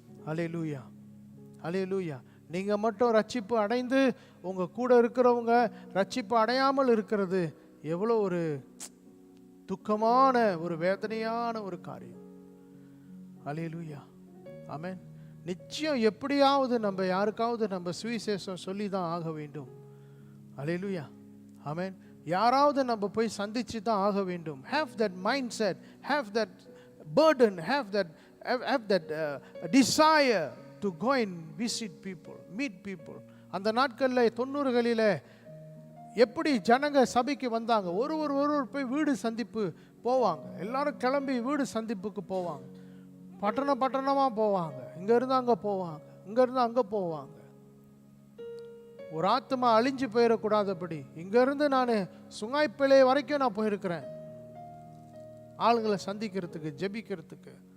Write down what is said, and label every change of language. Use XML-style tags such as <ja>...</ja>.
<ta>அல்லேலூயா, அல்லேலூயா. நீங்கள் மட்டும் ரட்சிப்பு அடைந்து உங்கள் கூட இருக்கிறவங்க ரட்சிப்பு அடையாமல் இருக்கிறது எவ்வளோ ஒரு துக்கமான, ஒரு வேதனையான ஒரு காரியம். அல்லேலூயா, ஆமென். நிச்சயம் எப்படியாவது நம்ம யாருக்காவது நம்ம சுவிசேஷம் சொல்லி தான் ஆக வேண்டும். அல்லேலூயா, ஆமென். யாராவது நம்ம போய் சந்திச்சு தான் ஆக வேண்டும்.</ta> <en>Have that mindset, have that burden, have that desire to go and visit people, meet people.</en> <ta>அந்த நாட்களில் 90களில் எப்படி ஜனங்க சபைக்கு வந்தாங்க, ஒருவர் போய் வீடு சந்திப்பு போவாங்க. எல்லாரும் கிளம்பி வீடு சந்திப்புக்கு போவாங்க. பட்டணமாக போவாங்க. இங்கேருந்து அங்கே போவாங்க, இங்கேருந்து அங்கே போவாங்க. ஒரு ஆத்மா அழிஞ்சு போயிடக்கூடாதபடி இங்கேருந்து நான் சுங்காய்ப்பிள்ளை வரைக்கும் நான் போயிருக்கிறேன், ஆளுங்களை சந்திக்கிறதுக்கு, ஜெபிக்கிறதுக்கு.</ta>